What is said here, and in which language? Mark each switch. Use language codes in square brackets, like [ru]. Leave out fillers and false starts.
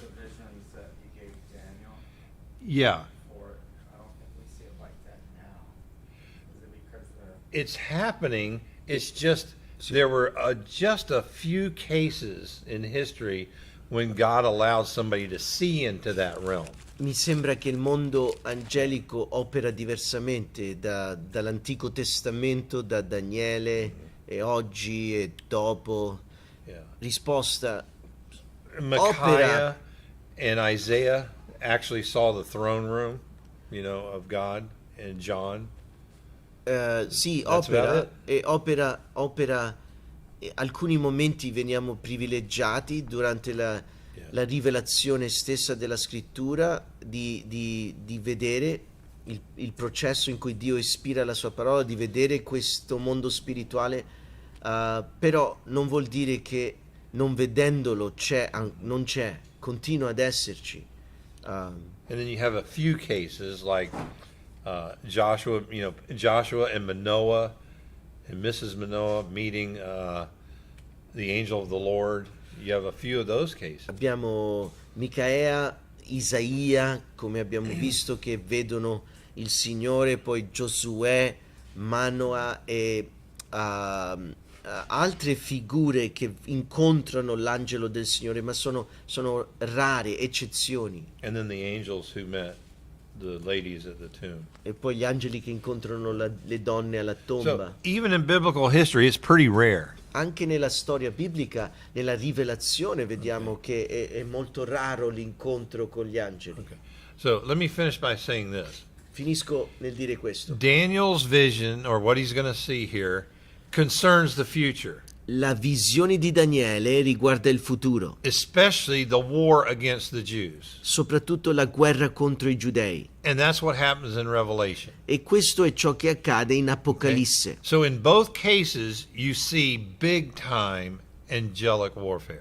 [en] the vision you said you gave Daniel. Yeah. Or I don't think we see it like that now. Is it because It's happening. It's just there were just a few cases in history when God allowed somebody to see into that realm. [it] Mi sembra che il mondo angelico opera diversamente dall'Antico Testamento, da Daniele e oggi e dopo. [en] Yeah. [it] Risposta, [en] Micaiah and Isaiah actually saw the throne room, of God, and John. [it] sì, [en] That's about [it] opera, alcuni momenti veniamo privilegiati durante la rivelazione stessa della scrittura di vedere il processo in cui Dio ispira la sua parola, di vedere questo mondo spirituale, però non vuol dire che non vedendolo non c'è, continua ad esserci. [en] And then you have a few cases like Joshua and Manoah and Mrs. Manoah meeting the angel of the Lord. You have a few of those cases. [it] Abbiamo Micaea, Isaia, come abbiamo visto, che vedono il Signore, poi Giosuè, Manoa e altre figure che incontrano l'angelo del Signore, ma sono rare, eccezioni. [en] And then the angels who met the ladies at the tomb. [it] E poi gli angeli che incontrano le donne alla [en] So [it] tomba. [en] even in biblical history, it's pretty rare. [it] Anche nella storia biblica, nella rivelazione, vediamo che è molto raro l'incontro con gli angeli. [en] Okay. So let me finish by saying this. [it] Finisco nel dire questo. [en] Daniel's vision, or what he's going to see here, concerns the future, [it] La visione di Daniele riguarda il futuro, [en] especially the war against the Jews. [it] soprattutto la guerra contro i giudei. [en] And that's what happens in Revelation. [it] E questo è ciò che accade in Apocalisse. [en] So in both cases, you see big time angelic warfare.